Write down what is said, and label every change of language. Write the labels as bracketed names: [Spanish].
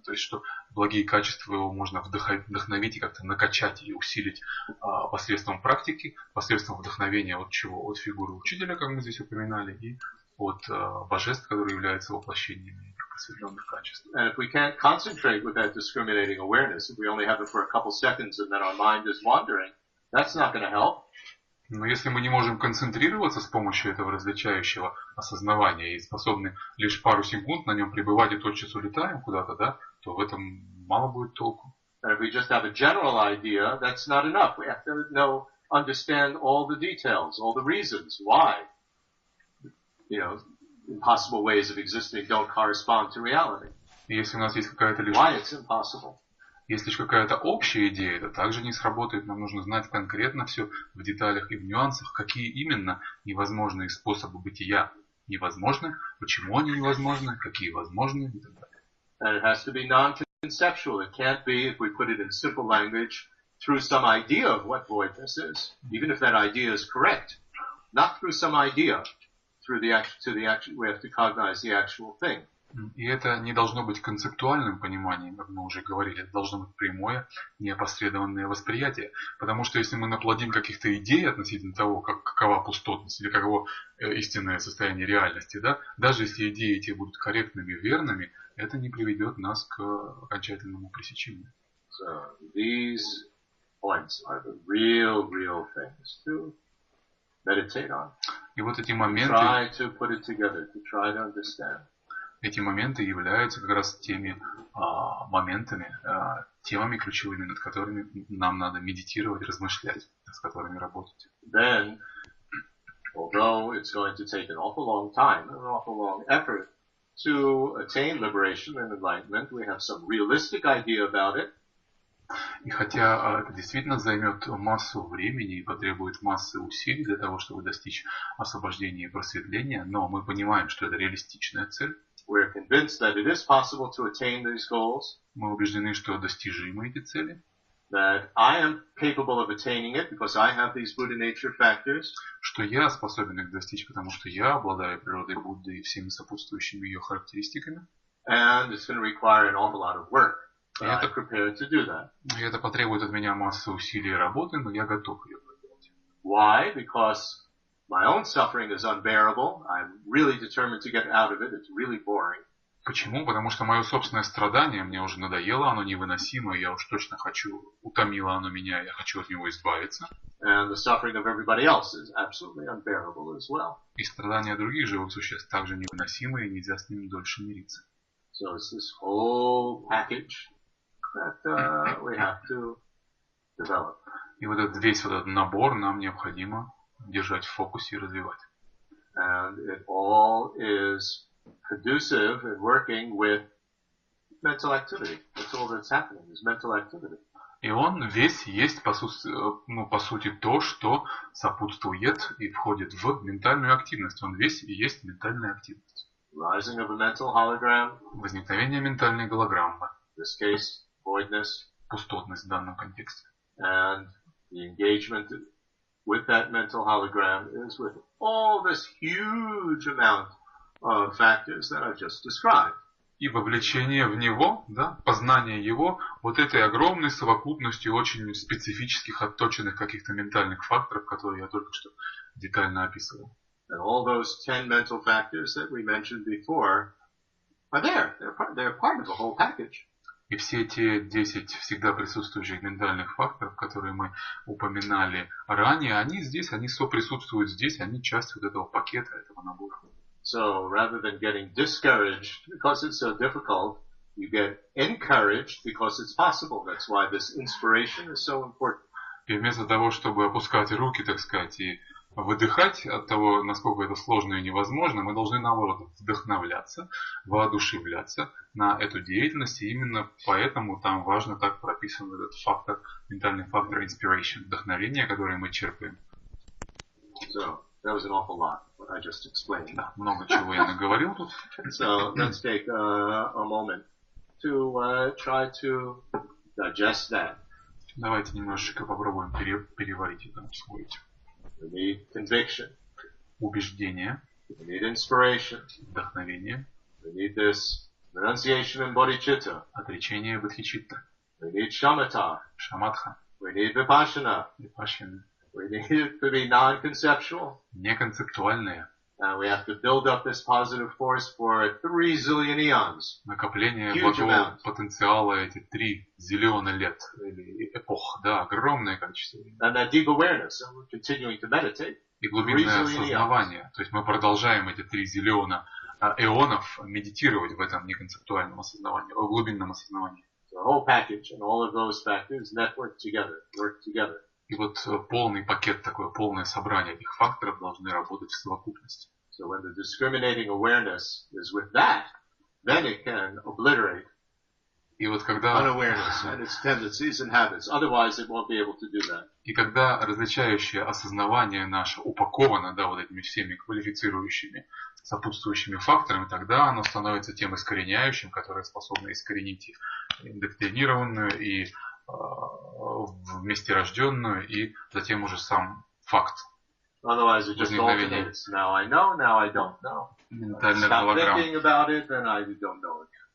[Russian] То есть, что благие качества его можно вдохновить и как-то накачать и усилить посредством практики, посредством вдохновения от чего? От фигуры учителя, как мы здесь упоминали, и от божеств, которые являются воплощениями просветленных качеств. [English] And if we can't concentrate with that discriminating awareness, if we only have it for a couple seconds and then our mind is wandering, that's not going to help. [Russian] Но если мы не можем концентрироваться с помощью этого различающего осознавания и способны лишь пару секунд на нем пребывать и тотчас улетаем куда-то, да, то в этом мало будет толку. [English] And if we just have a general idea, that's not enough. We have to understand all the details, all the reasons why, impossible ways of existing don't correspond to reality. [Russian] И если у нас есть какая-то лишь... [English] Why it's impossible. [Russian] Если лишь какая-то общая идея, это также не сработает. Нам нужно знать конкретно все в деталях и в нюансах, какие именно невозможные способы бытия невозможны, почему они невозможны, какие возможны и так далее. [English] And it has to be non-conceptual. It can't be, if we put it in simple language, through some idea of what voidness is, even if that idea is correct. Not through some idea, through the actual, we have to cognize the actual thing. [Russian] И это не должно быть концептуальным пониманием, как мы уже говорили, это должно быть прямое, неопосредованное восприятие. Потому что если мы наплодим каких-то идей относительно того, какова пустотность или каково истинное состояние реальности, да, даже если идеи эти будут корректными, верными, это не приведет нас к окончательному пресечению. [English] So these points are the real things to meditate on. [Russian] И вот эти моменты... [English] Try to put it together, to try to understand. [Russian] Эти моменты являются как раз теми моментами, темами ключевыми, над которыми нам надо медитировать, размышлять, с которыми работать. [English] Then, although it's going to take an awful long time, an awful long effort to attain liberation and enlightenment, we have some realistic idea about it. [Russian] И хотя это действительно займет массу времени и потребует массы усилий для того, чтобы достичь освобождения и просветления, но мы понимаем, что это реалистичная цель. [English] We're convinced that it is possible to attain these goals. [Russian] Мы убеждены, что достижимы эти цели. [English] That I am capable of attaining it because I have these Buddha nature factors. [Russian] Что я способен их достичь, потому что я обладаю природой Будды и всеми сопутствующими ее характеристиками. [English] And it's going to require an awful lot of work. I'm prepared to do that. [Russian] И это потребует от меня массы усилий и работы, но я готов ее проделать. [English] Why? Because my own suffering is unbearable. I'm really determined to get out of it. It's really boring. [Russian] Почему? Потому что мое собственное страдание мне уже надоело, оно невыносимо, я уж точно хочу, утомило оно меня, я хочу от него избавиться. [English] And the suffering of everybody else is absolutely unbearable as well. [Russian] И страдания других живых существ также невыносимы, и нельзя с ними дольше мириться. [English] So it's this whole package that we have to develop. [Russian] И вот этот весь вот этот набор нам необходимо держать в фокусе и развивать. [English] And it all is conducive in working with mental activity. That's all that's happening is mental activity. [Russian] И он весь есть, по сути, то, что сопутствует и входит в ментальную активность. Он весь и есть ментальная активность. [English] Rising of a mental hologram. [Russian] Возникновение ментальной голограммы. [English] In this case, voidness. [Russian] Пустотность в данном контексте. [English] And the engagement with that mental hologram is with all this huge amount of factors that I've just described. [Russian] И вовлечение в него, да, познание его, вот этой огромной совокупностью очень специфических, отточенных каких-то ментальных факторов, которые я только что детально описывал. [English] And all those 10 mental factors that we mentioned before are there. They're part of the whole package. [Russian] И все те 10 всегда присутствующих ментальных факторов, которые мы упоминали ранее, они здесь, они соприсутствуют здесь, они часть вот этого пакета, этого набора. [English] So rather than getting discouraged because it's so difficult, you get encouraged because it's possible. That's why this inspiration is so important. [Russian] И вместо того, чтобы опускать руки, так сказать, и выдыхать от того, насколько это сложно и невозможно, мы должны, наоборот, вдохновляться, воодушевляться на эту деятельность. И именно поэтому там важно так прописан этот фактор, ментальный фактор inspiration, вдохновение, которое мы черпаем. [English] So, that was an awful lot, what I just explained. [Russian] Да, много чего я наговорил тут. [English] So, let's take a moment to try to digest that. [Russian] Давайте немножечко попробуем переварить это, усвоить. [English] We need conviction. [Russian] Убеждение. [English] We need inspiration. [Russian] Вдохновение. [English] We need this renunciation and bodhicitta. [Russian] Отречение бодхичитта. [English] We need shamatha. [Russian] Шаматха. [English] We need vipassana. [Russian] Випашьяна. [English] We need it to be non-conceptual. [Russian] Неконцептуальное. [English] And we have to build up this positive force for 3 zillion eons. [Russian] Накопление благого потенциала эти 3 зиллиона лет или эпох, да, огромное количество. [English] And that deep awareness, and we're continuing to meditate. [Russian] И глубинное осознавание. То есть мы продолжаем эти 3 зиллиона эонов медитировать в этом неконцептуальном осознавании, в глубинном осознавании. [English] The whole package and all of those factors network together, work together. [Russian] И вот полный пакет, такое полное собрание этих факторов должны работать в совокупности. [English] So when the discriminating awareness is with that, then it can obliterate [Russian] И вот когда [English] unawareness and its tendencies and habits. Otherwise, it won't be able to do that. [Russian] И когда различающее осознавание наше упаковано, да, вот этими всеми квалифицирующими, сопутствующими факторами, тогда оно становится тем искореняющим, которое способно искоренить и индоктринированную, и вместе рожденную, и затем уже сам факт. [English] Otherwise, it just alternates. Now I know, now I don't know. Stop thinking about it, then I don't know it.